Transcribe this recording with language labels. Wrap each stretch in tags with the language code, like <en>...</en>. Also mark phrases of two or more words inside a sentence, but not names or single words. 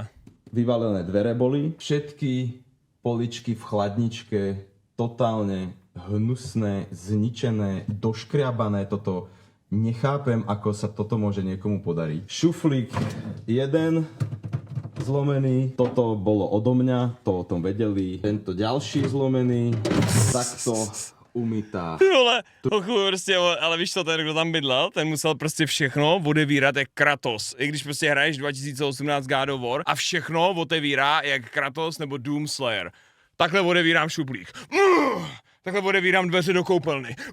<sk>vyvalené dvere boli, všetky poličky v chladničke totálne hnusné, zničené, doškriabané, toto nechápem, ako sa toto môže niekomu podariť. Šuflík jeden zlomený, toto bolo odo mňa, to o tom vedeli. Tento ďalší zlomený, takto umytá.</sk> <cs>Ty vole, prostě, ale víš co, ten, kdo tam bydlel, ten musel prostě všechno odevírat jak Kratos. I když prostě hraješ 2018 God of War a všechno otevírá jak Kratos nebo Doomslayer. Takhle odevírám šuplík. Takhle odevírám dveře do koupelny.</cs>